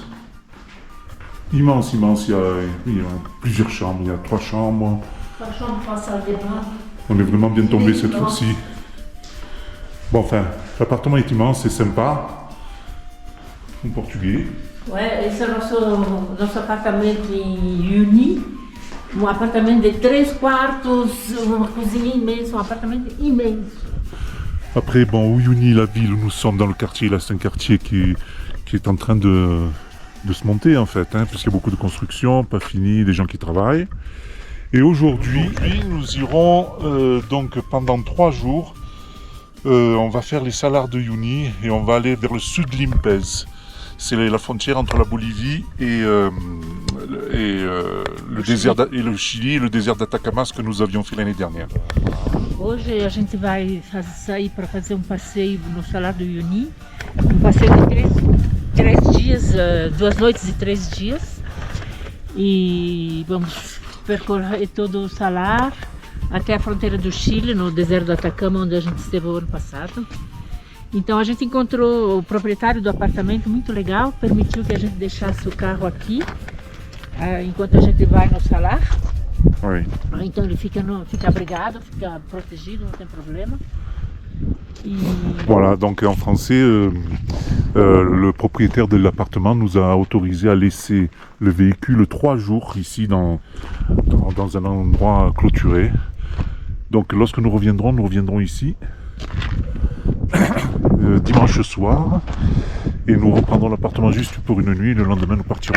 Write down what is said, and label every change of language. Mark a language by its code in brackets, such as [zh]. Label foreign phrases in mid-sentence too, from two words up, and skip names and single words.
[fr] Immense, immense. Il y a plusieurs chambres, il y a 3 chambres. 3 chambres, 3 salles de bain. On est vraiment bien tombé cette fois-ci. Bon, enfin, l'appartement est immense, c'est sympa. En portugais. Ouais, [pt] esse é nosso apartamento em Uni. Apartamento de 3 quartos, uma cozinha imensa, apartamento imenso. [fr] Après, bon, Uyuni, la ville où nous sommes dans le quartier, là, c'est un quartier qui est en train de se monter, en fait, hein, puisqu'il y a beaucoup de construction, pas fini, des gens qui travaillent. Et aujourd'hui, nous irons donc pendant 3 jours, on va faire les salars de Uyuni et on va aller vers le sud de Limpez. C'est la frontière entre la Bolivie et le désert et le Chili et le désert d'Atacama, ce que nous avions fait l'année dernière. [pt] Hoje a gente vai sair para fazer passeio no Salar do Uyuni, passeio de 3 dias, 2 noites e 3 dias, e vamos percorrer todo o Salar até a fronteira do Chile, no deserto do Atacama, onde a gente esteve o ano passado. Então a gente encontrou o proprietário do apartamento muito legal, permitiu que a gente deixasse o carro aqui, enquanto a gente vai no Salar. [fr] Oui. [pt] Então ele fica abrigado, fica protegido, não tem problema. [fr] Voilà, donc en français, le propriétaire de l'appartement nous a autorisé à laisser le véhicule 3 jours ici dans un endroit clôturé. Donc lorsque nous reviendrons ici dimanche soir et nous reprendrons l'appartement juste pour une nuit et le lendemain nous partirons.